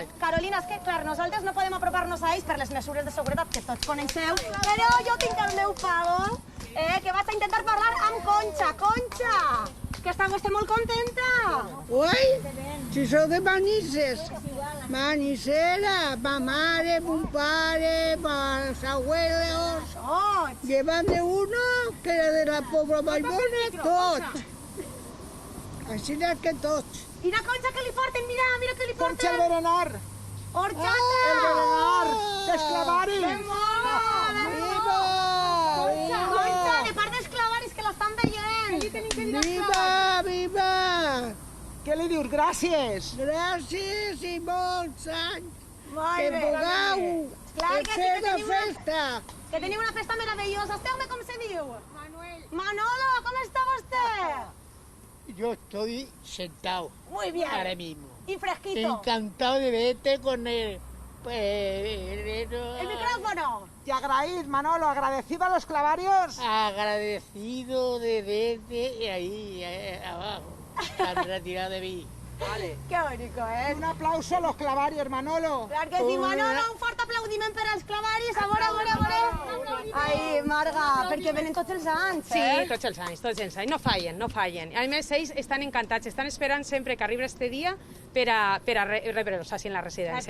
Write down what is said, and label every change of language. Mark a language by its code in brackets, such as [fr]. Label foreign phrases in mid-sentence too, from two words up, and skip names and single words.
[ca] Carolina, és que, clar, nosaltres no podem apropar-nos a ells per les mesures de seguretat que tots coneixeu, però jo tinc el meu pago, que vaig a intentar parlar amb Concha. Concha, que està vostè molt contenta. Ui, si sou de Manises. Manisera, ma mare, mon pare, [es] mis abuelos. Llevan de uno que era de la Pobla Vallbona, tot. [ca] Així és que tots. Mira, Concha, que li porten, mira que li porten. Concha el berenar. Horchata. El berenar, dels clavaris. Que bona. Viva! Concha, de part dels clavaris, que l'estan veient. Viva! Què li dius? Gràcies! Gràcies i molts anys! Que bé. pugueu fer la festa! Que teniu una festa meravellosa. Esteu-me com se diu? Manolo, com està vostè? [es] Yo estoy sentado. Muy bien. Ahora mismo. Y fresquito. Encantado de verte con el micrófono. [ca] Te agraït, [es] Manolo, agradecido a los clavarios. agradecido de verte ahí abajo. Tan retirado de mí. Vale. Qué bonito, ¿eh? Un aplauso a los clavarios, Manolo. [ca] Clar que sí, Manolo, un fort aplaudiment per als clavaris. A veure. Ai, Marga, perquè venen tots els anys, Sí, tots els anys. No fallen. A més, ells estan encantats, estan esperant sempre que arribi este dia per a rebre'ls així en la residència.